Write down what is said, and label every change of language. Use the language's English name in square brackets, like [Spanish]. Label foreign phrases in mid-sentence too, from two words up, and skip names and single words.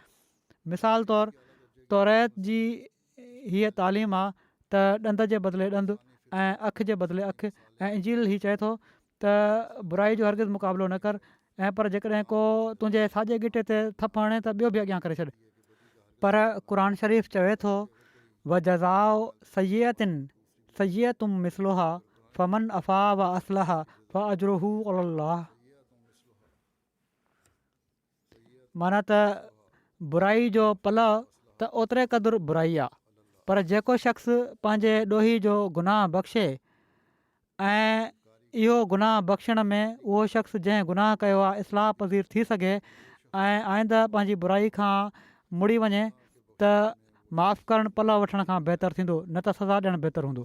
[Sindhi] मिसाल तौरु तौरेत जी हीअ तालीम आहे त ॾंद जे बदिले ॾंदु ऐं अखि जे बदिले अखि, ऐं इंजील हीअ चए थो त बुराई जो हरगिज़ मुक़ाबिलो न कर ऐं पर जेकॾहिं को तुंहिंजे साॼे गिटे ते थप हणे त ॿियो बि अॻियां करे छॾ। पर क़ुर शरीफ़ चवे थो [Arabic] وجزاء سيئة سيئة مثلها فمن عفا وأصلح فأجره على الله. [Sindhi] माना त बुराई जो पलउ त ओतिरे क़दुरु बुराई आहे, पर जेको शख़्स पंहिंजे ॾोही जो गुनाह बख़्शे ऐं इहो गुनाह बख़्शण में उहो शख़्स जंहिं गुनाह कयो आहे इस्लाह पज़ीर थी सघे ऐं आईंदा पंहिंजी बुराई खां मुड़ी वञे त माफ़ु करणु पलउ वठण खां बहितरु थींदो, न त सज़ा ॾियणु बहितरु हूंदो।